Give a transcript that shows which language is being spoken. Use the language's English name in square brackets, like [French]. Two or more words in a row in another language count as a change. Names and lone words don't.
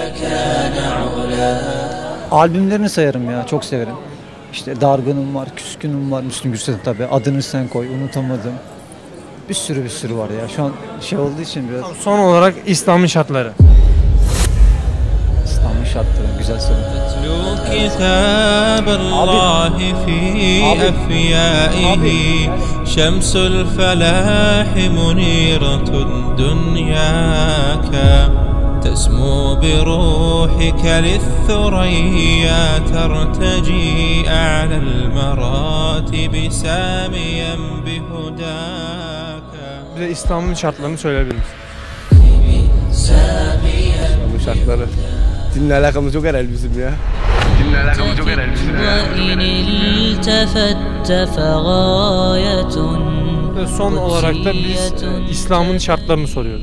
[Turkish] Albümlerini sayarım ya, çok severim. İşte Dargınım var, Küskünüm var, Müslüm Gürses tabii. Adını Sen Koy, Unutamadım. Bir sürü var ya. Şu an şey olduğu için biraz... Son olarak İslam'ın şartları. İslam'ın şartları, güzel soru. [Arabic] كتاب الله في أفيائه شمس الفلاح منيرة دنياك تسمو بروحك للثريا ترتجي أعلى المراتب ساميا بهداك. [Turkish] Bize İslam'ın şartlarını söyleyebilir misin? Bu şarkıları. Dinle alakamız yok herhalde bizim ya. Dinle alakamız yok herhalde bizim Ve son olarak da biz İslam'ın şartlarını soruyoruz.